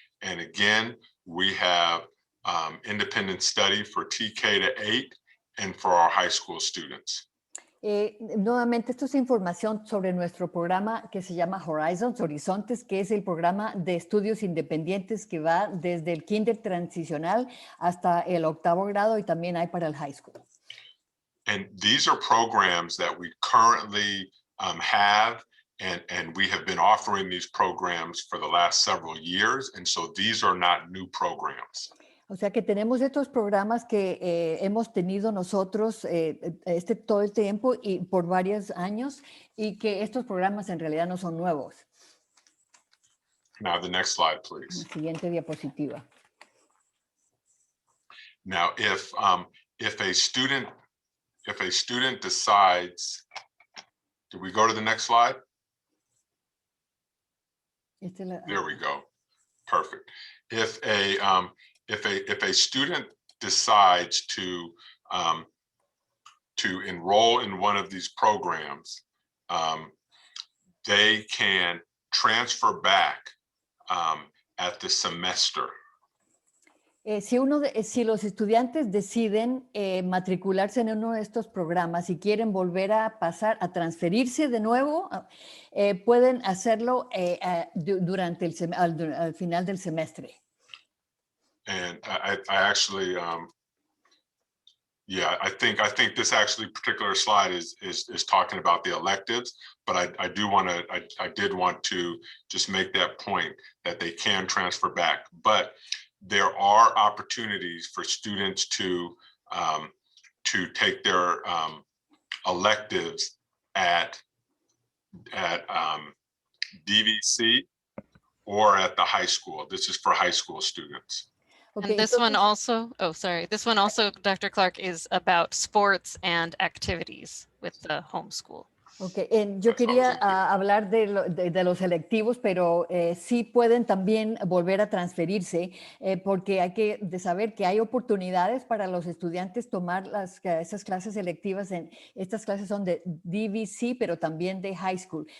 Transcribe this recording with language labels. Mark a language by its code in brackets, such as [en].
[en] And again, we have independent study for TK to 8 and for our high school students. [es] Nuevamente, esto es información sobre nuestro programa que se llama Horizons, Horizontes, que es el programa de estudios independientes que va desde el kinder transicional hasta el 8º grado y también hay para el high school. [en] And these are programs that we currently have, and we have been offering these programs for the last several years. And so these are not new programs. [es] O sea que tenemos estos programas que hemos tenido nosotros todo el tiempo y por varios años y que estos programas en realidad no son nuevos. [en] Now, the next slide, please. [es] Siguiente diapositiva. [en] Now, if a student decides, did we go to the next slide? There we go. Perfect. If a student decides to enroll in one of these programs, they can transfer back at the semester. [es] Si los estudiantes deciden matricularse en uno de estos programas y quieren volver a transferirse de nuevo, pueden hacerlo durante al final del semestre. [en] And I actually, yeah, I think this actually particular slide is talking about the electives, but I did want to just make that point that they can transfer back, but there are opportunities for students to take their electives at DVC or at the high school. This is for high school students. Okay, and this one also, this one also, Dr. Clark, is about sports and activities with the homeschool. [es] Ok, yo quería hablar de los selectivos, pero sí pueden también volver a transferirse, porque hay que saber que hay oportunidades para los estudiantes tomar esas clases selectivas. Estas clases son de DVC, pero también de high school.